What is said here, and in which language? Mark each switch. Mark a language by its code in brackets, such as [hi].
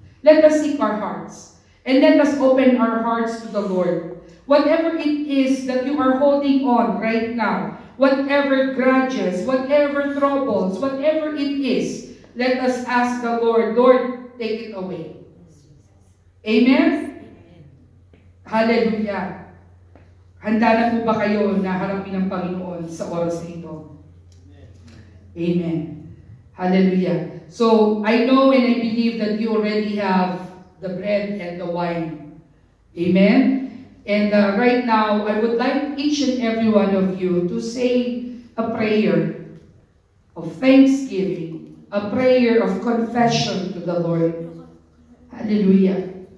[en] Let us seek our hearts. And let us open our hearts to the Lord. Whatever it is that you are holding on right now, whatever grudges, whatever troubles, whatever it is, let us ask the Lord, Lord, take it away. Amen? Hallelujah. [tl] Handa na po ba kayo na harapin ng Panginoon sa oras na ito? [en] Amen. Hallelujah. So, I know and I believe that you already have the bread and the wine. Amen? And right now, I would like each and every one of you to say a prayer of thanksgiving, a prayer of confession to the Lord. Hallelujah.